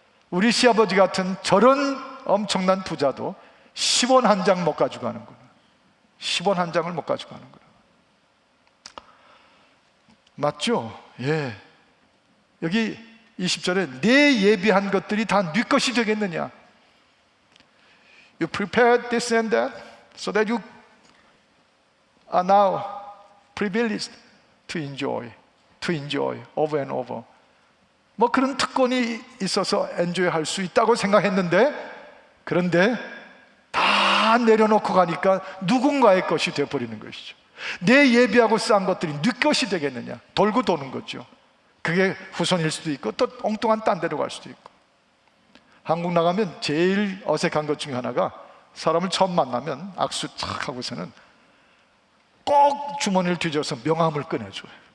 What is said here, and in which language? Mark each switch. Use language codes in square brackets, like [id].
[ko] 우리 시아버지 같은 저런 엄청난 부자도 10원 한 장 못 가지고 가는구나. 10원 한 장을 못 가지고 가는구나. 맞죠? 예. 여기 20절에 내 예비한 것들이 다 네 것이 되겠느냐? [en] You prepared this and that so that you are now privileged to enjoy over and over. [ko] 뭐 그런 특권이 있어서 엔조이 할 수 있다고 생각했는데, 그런데 다 내려놓고 가니까 누군가의 것이 되어버리는 것이죠. 내 예비하고 쌓은 것들이 네 것이 되겠느냐? 돌고 도는 거죠. 그게 후손일 수도 있고 또 엉뚱한 딴 데로 갈 수도 있고. 한국 나가면 제일 어색한 것 중에 하나가 사람을 처음 만나면 악수 착 하고서는 꼭 주머니를 뒤져서 명함을 꺼내줘요.